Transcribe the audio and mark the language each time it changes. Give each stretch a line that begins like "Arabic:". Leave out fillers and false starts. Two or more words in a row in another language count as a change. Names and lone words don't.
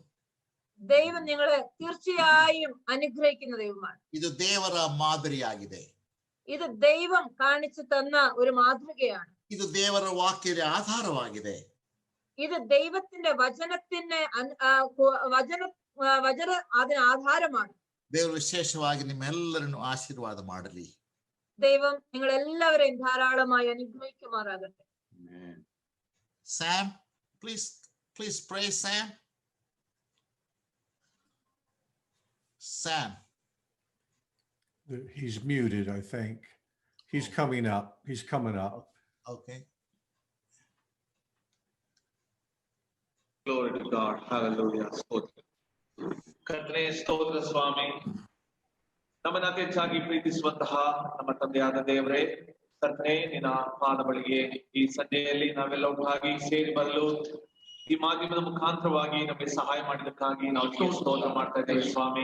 Malayalam: ദൈവം നിങ്ങളെ തീർച്ചയായും അനുഗ്രഹിക്കുന്ന ദൈവമാണ്.
Kannada: ಇದು ದೇವರ ಮಾದರಿಯಾಗಿದೆ.
Malayalam: ഇത് ദൈവം കാണിച്ചു തന്ന ഒരു മാതൃകയാണ്.
Kannada: ಇದು ದೇವರ ವಾಕ್ಯದ ಆಧಾರವಾಗಿದೆ.
Malayalam: ഇത് ദൈവത്തിന്റെ വചനത്തിന് അതിന് ആധാരമാണ്.
Kannada: ದೇವರು ವಿಶೇಷವಾಗಿ ನಿಮ್ಮೆಲ್ಲರನ್ನು ಆಶೀರ್ವಾದ ಮಾಡಲಿ.
Malayalam: ദൈവം നിങ്ങൾ എല്ലാവരെയും ധാരാളമായി അനുഗ്രഹിക്കുമാറാകട്ടെ.
English: Sam, please pray, Sam. Sam. He's muted, I think. He's coming up. He's coming up. Okay. Glory to God. Hallelujah.
Kannada: ಕರ್ತನೇ ಸ್ತೋತ್ರ ಸ್ವಾಮಿ. ನಮ್ಮನ್ನ ಅತಿ ಹೆಚ್ಚಾಗಿ ಪ್ರೀತಿಸುವಂತಹ ನಮ್ಮ ತಂದೆಯಾದ ದೇವರೇ, ಕರ್ತನೇ ನಿನ್ನ ಪಾದ ಬಳಿಗೆ ಈ ಸಂಜೆಯಲ್ಲಿ ನಾವೆಲ್ಲ ಒಟ್ಟಾಗಿ ಸೇರಿ ಬರಲು ಈ ಮಾಧ್ಯಮದ ಮುಖಾಂತರವಾಗಿ ನಮಗೆ ಸಹಾಯ ಮಾಡಿದಕ್ಕಾಗಿ ನಾವು ಸ್ತೋತ್ರ ಮಾಡ್ತಾ ಇದ್ದೇವೆ ಸ್ವಾಮಿ.